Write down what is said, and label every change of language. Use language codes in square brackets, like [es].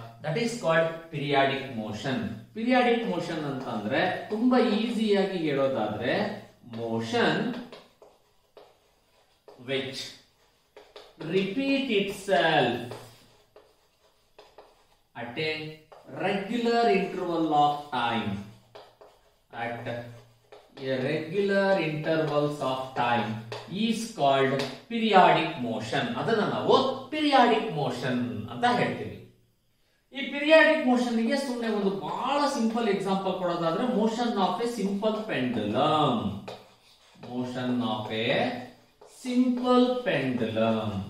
[en] That is called periodic motion. Periodic motion [kn] ಅಂತ ಅಂದ್ರೆ ತುಂಬಾ ಈಸಿಯಾಗಿ ಹೇಳೋದಾದ್ರೆ [en] Motion which repeat itself at a regular interval of time. At a regular intervals of time is called periodic motion. [kn] ಅದನ್ನ ನಾವು periodic motion ಅಂತ ಹೇಳ್ತೀವಿ. ಈ periodic motion ಗೆ ಸುಮ್ಮನೆ ಒಂದು ಬಹಳ simple example ಕೊಡೋದಾದ್ರೆ [en] Motion of a simple pendulum. [kn] motion [en] motion of a simple pendulum.